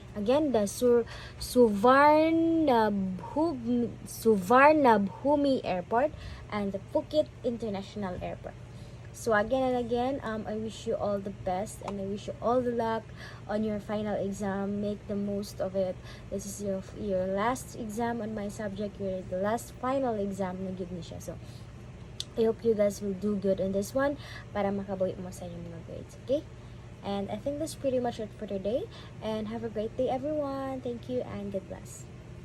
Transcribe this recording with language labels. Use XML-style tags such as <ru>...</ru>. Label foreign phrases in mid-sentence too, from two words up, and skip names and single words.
<en>Again, the Suvarnabhumi Airport and the Phuket International Airport. So again and again, I wish you all the best and I wish you all the luck on your final exam. Make the most of it. This is your last exam on my subject. The last final exam</en> <hil>na gid ni siya.</hil> <en>So I hope you guys will do good on this one</en> <hil>para makabuhi mo sa inyong mga grades,</hil> <en>okay? And I think that's pretty much it for today. And have a great day, everyone. Thank you and God bless.</en>